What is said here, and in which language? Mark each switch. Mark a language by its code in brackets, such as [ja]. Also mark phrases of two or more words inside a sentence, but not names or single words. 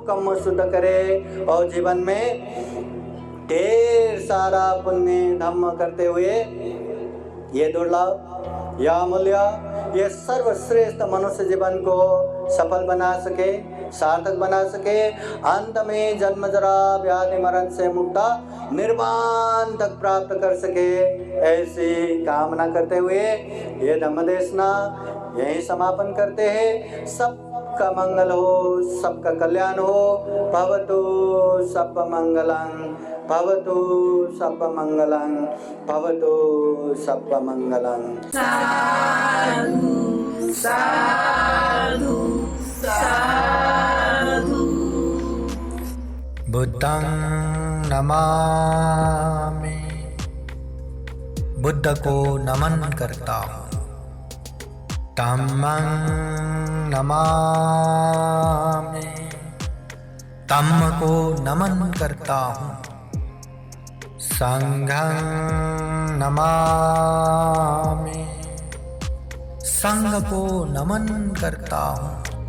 [hi] कम्म शुद्ध करे, और जीवन में ढेर सारा पुण्य धम्म करते हुए ये दुर्लभ, यह अमूल्य, ये सर्वश्रेष्ठ मनुष्य जीवन को सफल बना सके, सार्थक बना सके, अंत में जन्म जरा व्याधि मरण से मुक्ता निर्वाण तक प्राप्त कर सके, ऐसी कामना करते हुए ये धम्म देशना यही समापन करते हैं। सबका मंगल हो, सबका कल्याण हो। [pi] भवतु सब मंगलं, भवतु सब मंगलं, भवतु सब मंगलं। साधु साधु साधु। बुद्धं नमामि, [hi] बुद्ध को नमन करता हूँ। [pi] धम्मं नमामि, [hi] धम्म को नमन करता हूँ। [pi] संघं नमामि, [hi] संघ को नमन करता हूँ।